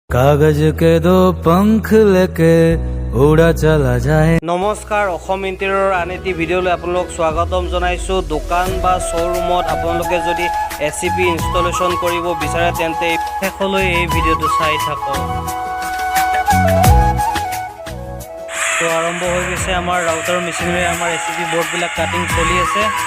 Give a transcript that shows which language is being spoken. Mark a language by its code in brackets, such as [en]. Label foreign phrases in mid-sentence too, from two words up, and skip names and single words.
[hi] कागज के दो पंख लेके उड़ा चला जाए। [as] নমস্কাৰ অসম ইণ্টেৰিয়ৰৰ আন এটি ভিডিঅ'লৈ আপোনালোক স্বাগতম জনাইছোঁ। দোকান বা শ্ব'ৰুমত আপোনালোকে যদি ACP ইনষ্টলেশ্যন কৰিব বিচাৰে তেন্তে শেষলৈ এই ভিডিঅ'টো চাই থাকক। তো আৰম্ভ হৈ গৈছে আমাৰ ৰাউটাৰ মেচিনেৰে আমাৰ ACP বৰ্ডবিলাক কাটিং চলি আছে।